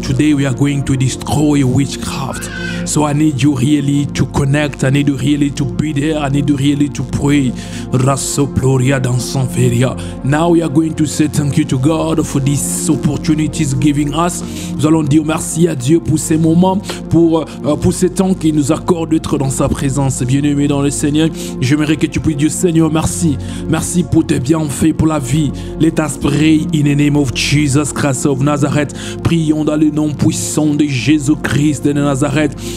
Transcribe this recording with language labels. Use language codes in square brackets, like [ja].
[en] Today we are going to destroy witchcraft. So I need you really to connect. I need you really to be there. I need you really to pray. Rasoploria dans son feria. Now we are going to say thank you to God for these opportunities giving us. [fr] Nous allons dire merci à Dieu pour ces moments, pour ces temps qu'il nous accorde d'être dans sa présence. Bien-aimé dans le Seigneur, j'aimerais que tu puisses dire Seigneur, merci. Merci pour tes bienfaits, pour la vie. [en] Let us pray in the name of Jesus Christ of Nazareth. [fr] Prions dans le nom puissant de Jésus-Christ de Nazareth.